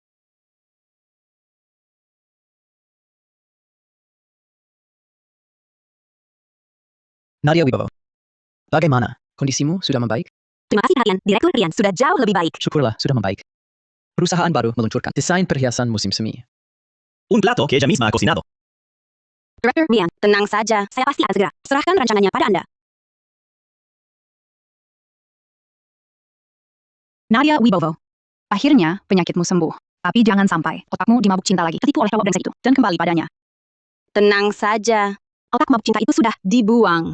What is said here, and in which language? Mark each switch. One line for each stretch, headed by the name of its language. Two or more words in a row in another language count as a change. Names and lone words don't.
Indonesian: Nadia Wibowo. Bagaimana? Kondisimu sudah membaik? Terima kasih perhatian, Direktur Rian sudah jauh lebih baik. Syukurlah, sudah membaik. Perusahaan baru meluncurkan desain perhiasan musim semi.
Spanish: Un plato que ella misma ha cocinado.
Indonesian: Director Rian, tenang saja, saya pasti akan segera serahkan rancangannya pada Anda. Nadia Wibowo. Akhirnya, penyakitmu sembuh. Tapi jangan sampai otakmu dimabuk cinta lagi, ketipu oleh cowok brengsek itu, dan kembali padanya. Tenang saja, otak mabuk cinta itu sudah dibuang.